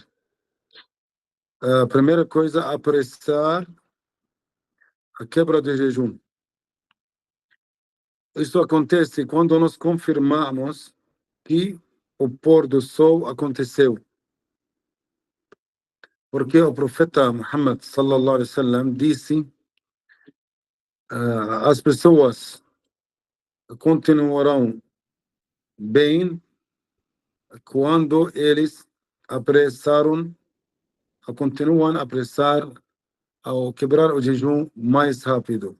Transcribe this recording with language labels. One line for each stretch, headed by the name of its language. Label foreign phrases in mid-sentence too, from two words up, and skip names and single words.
Portuguese: A primeira coisa, apressar a quebra de jejum. Isso acontece quando nós confirmamos que o pôr do sol aconteceu. Porque o profeta Muhammad
Arabic: صلى الله عليه وسلم
Portuguese: disse: as pessoas continuarão bem quando eles continuam a apressar ao quebrar o jejum mais rápido.